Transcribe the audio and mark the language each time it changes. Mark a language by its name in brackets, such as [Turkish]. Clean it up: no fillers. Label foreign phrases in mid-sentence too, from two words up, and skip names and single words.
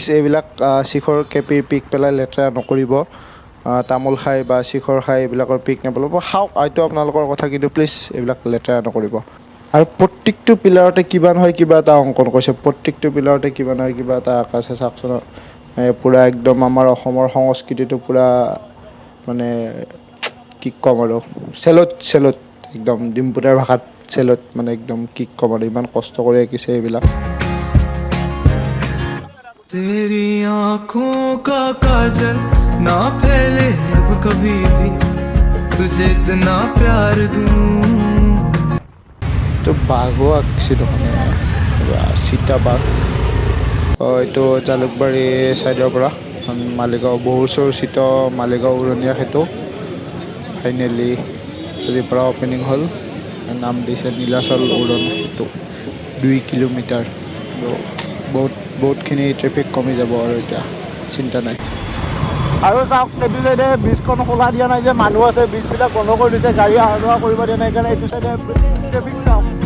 [Assamese] এইবিলাক শিখৰ কেপিৰ পিক পেলাই লেতেৰা নকৰিব তামোল খাই বা শিখৰ খাই এইবিলাকৰ পিক নেপেলাব খাওক হয়তো আপোনালোকৰ কথা কিন্তু প্লিজ এইবিলাক লেতেৰা নকৰিব আৰু প্ৰত্যেকটো পিলাৰতে কিবা নহয় কিবা এটা অংকন কৰিছে প্ৰত্যেকটো পিলাৰতে কিবা নহয় কিবা এটা আঁকাছে চাওকচোন পূৰা একদম আমাৰ অসমৰ সংস্কৃতিটো পূৰা মানে কি ক'ম আৰু চেলুট একদম ডিম্পুতাৰ ভাষাত চেলুট মানে একদম কি ক'ম আৰু ইমান কষ্ট কৰি আঁকিছে এইবিলাক [Hindi] तेरी आँखों का काजल ना फैले अब कभी भी तुझे इतना प्यार दूं [Assamese] তো বাঘো আঁকিছে দেখোনে চিতা বাঘ এইটো জালুকবাৰী ছাইডৰ পৰা মালিগাঁও বহু চৰ্চিত মালিগাঁও উৰণীয়া সেতু ফাইনেলি আজিৰ পৰা অপেনিং হ'ল নাম দিছে নীলাচল উৰণ সেতু 2 কিলোমিটাৰ বহুতখিনি ট্ৰেফিক কমি যাব আৰু এতিয়া চিন্তা নাই আৰু চাওক এইটো চাইডে ব্ৰিজখন খোলা দিয়া নাই যে মানুহ আছে ব্ৰিজবিলাক বন্ধ কৰি দিছে গাড়ী অহা যোৱা কৰিব দিয়া নাই কাৰণে এইটো চাইডে ট্ৰেফিক চাওক